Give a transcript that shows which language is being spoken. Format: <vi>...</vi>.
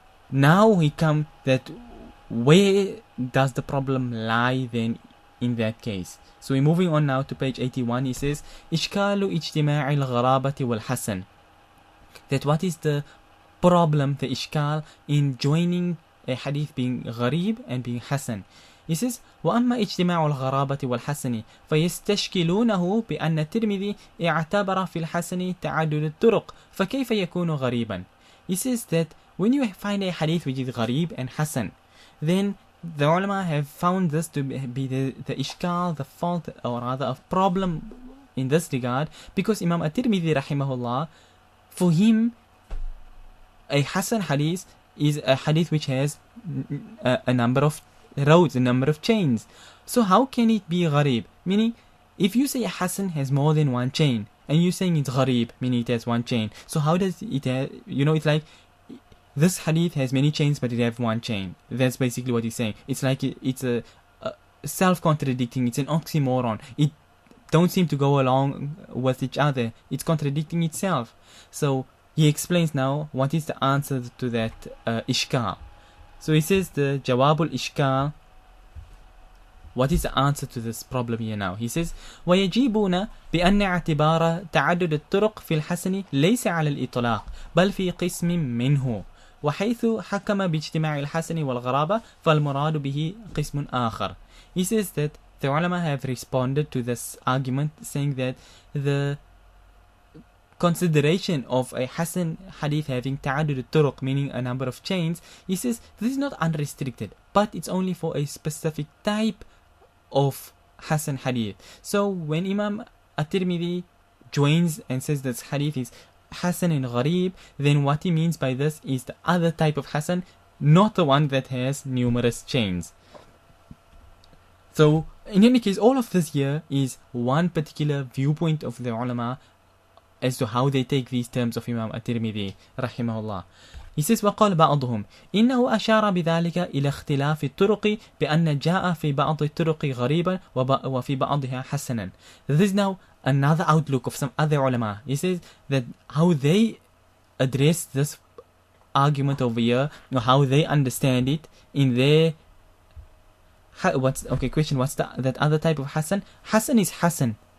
<en>Now we come that where does the problem lie then in that case? So we're moving on now to page 81. He says</en> <ar>إشكال اجتماع الغرابة والحسن,</ar> <en>that what is the problem, the ishkal in joining a hadith being gharib and being hasan. He says</en> <ar>وأما اجتماع الغرابة والحسن فيستشكلونه بأن الترمذي اعتبر في الحسن تعدد الطرق فكيف يكون غريبا.</ar> <en>He says that when you find a hadith which is gharib and hasan, then the ulama have found this to be the ishkal, the fault, or rather a problem in this regard, because Imam at-tirmidhi rahimahullah, for him a hasan hadith is a hadith which has a number of roads, a number of chains. So how can it be gharib? Meaning, if you say a hasan has more than one chain and you're saying it's gharib, meaning it has one chain, so how does it have, it's like this hadith has many chains but it has one chain. That's basically what he's saying. It's like it's a self-contradicting, it's an oxymoron. It don't seem to go along with each other. It's contradicting itself. So he explains now what is the answer to that ishkal. So he says the jawabul ishkal. What is the answer to this problem here now? He says</en> <ar>ويجيبون بأن اعتبار تعدد الطرق في الحسن ليس على الإطلاق بل في قسم منه وحيث حكم باجتماع الحسن والغرابة فالمراد به قسم آخر.</ar> <en>He says that the ulama have responded to this argument saying that the consideration of a hasan hadith having ta'addud al-turuq, meaning a number of chains, he says this is not unrestricted, but it's only for a specific type of hasan hadith. So when Imam at-tirmidhi joins and says that hadith is hasan and gharib, then what he means by this is the other type of hasan, not the one that has numerous chains. So in any case, all of this here is one particular viewpoint of the ulama as to how they take these terms of Imam at-tirmidhi rahimahullah. He says</en> <ar>وقال بعضهم إنه أشار بذلك إلى اختلاف الطرق بأن جاء في بعض الطرق غريبا وفي بعضها حسنا.</ar> <en>This is now another outlook of some other ulama. He says that how they address this argument over here, or how they understand it in their Question, what's that other type of Hasan? Hasan is Hasan.</en>